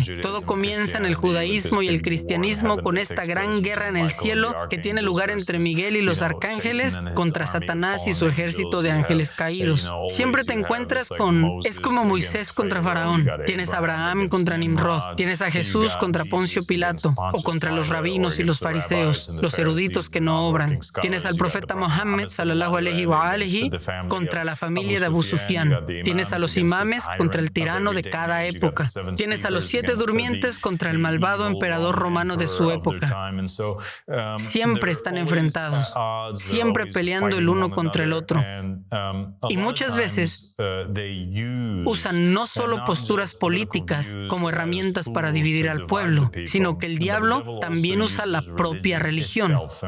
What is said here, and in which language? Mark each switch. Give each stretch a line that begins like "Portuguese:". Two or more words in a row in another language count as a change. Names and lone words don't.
Spanish: Todo comienza en el judaísmo y el cristianismo con esta gran guerra en el cielo que tiene lugar entre Miguel y los arcángeles contra Satanás y su ejército de ángeles caídos. Siempre te encuentras con... Es como Moisés contra Faraón. Tienes a Abraham contra Nimrod. Tienes a Jesús contra Poncio Pilato o contra los rabinos y los fariseos, los eruditos que no obran. Tienes al profeta Mohammed,
Arabic: صلى الله عليه وآله,
Spanish: contra la familia de Abu Sufyan. Tienes a los imames contra el tirano de cada época. Tienes a los 7 durmientes contra el malvado emperador romano de su época. Siempre están enfrentados, siempre peleando el uno contra el otro. Y muchas veces usan no solo posturas políticas como herramientas para dividir al pueblo, sino que el diablo también usa la propia religión.